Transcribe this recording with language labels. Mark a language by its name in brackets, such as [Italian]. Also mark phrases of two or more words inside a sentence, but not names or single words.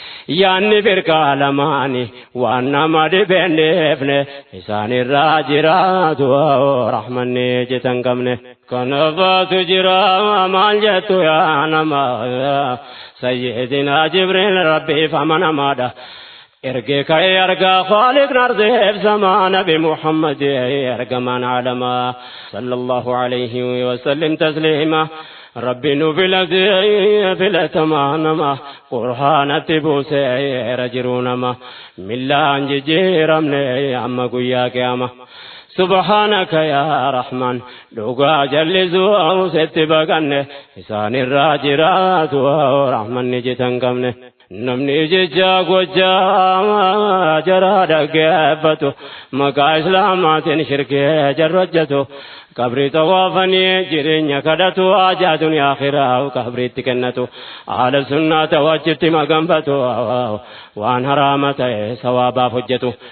[Oromo] Yaanni firqaa lamaani, waan nama dhibeen dheefne, isaan irraa jiraatu, rahmanni cita hin qabne. Kanafaatu jira, maal jettu yaa nama? Sayyidina Jibriil Rabbiif amanamaadha. Ergee ka'ee argaa Xaaliq nardeef samaa Nabi Muhammad ergamaan aalamaa, [Arabic] صلى الله عليه وسلم تسليما. [Oromo] Rabbi nu filate, filatamaa nama, Qur'aanatti buuseera jiru nama, millaan jijjiiramne amma guyyaa qiyama. [Arabic] سبحانك يا رحمن، [Oromo] dhugaa jallisuu sitti baqanne, isaan irraa jiraatu, rahmanni cita hin qabne. Namni jecha gochaa jara dhaggeeffatu, maqaa Islaamaatiin shirkee jarru hojjetu, qabrii tawaafanii jireenya kadhatu, haajaa duniyaa akhiraa qabriitti kennatu, haala sunnaa ta'u achitti maganfatu, waan haraama ta'e sawaabaaf hojjetu.